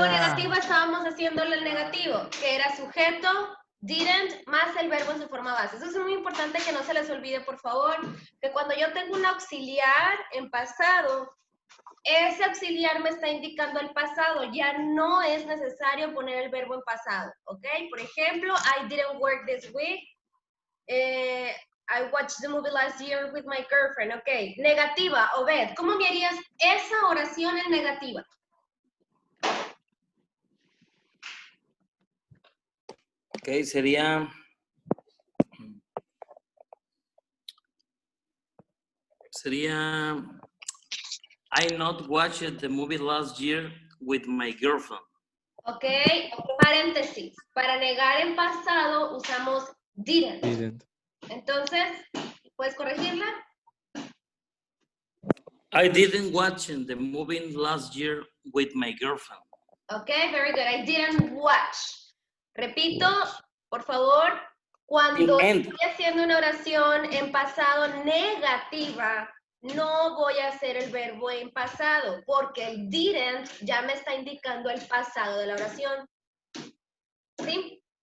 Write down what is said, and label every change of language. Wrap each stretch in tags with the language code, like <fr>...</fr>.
<es>la negativa estábamos haciéndole el negativo, que era sujeto, didn't, más el verbo en su forma base. Eso es muy importante que no se les olvide, por favor, que cuando yo tengo un auxiliar en pasado, ese auxiliar me está indicando el pasado. Ya no es necesario poner el verbo en pasado, ¿ok? Por ejemplo,</es> <en>I didn't work this week. I watched the movie last year with my girlfriend.</en> <es>Ok, negativa, Obed, ¿cómo me harías esa oración en negativa? Ok, sería...</es> <en>I not watched the movie last year with my girlfriend.</en> <es>Ok, paréntesis. Para negar en pasado usamos didn't.</es> <en>Didn't.</en> <es>Entonces, ¿puedes corregirla?</es> <en>I didn't watch the movie last year with my girlfriend. Ok, very good. I didn't watch.</en> <es>Repito, por favor, cuando</es> <en>Didn't.</en> <es>estoy haciendo una oración en pasado negativa, no voy a hacer el verbo en pasado, porque el didn't ya me está indicando el pasado de la oración. ¿Sí?</es>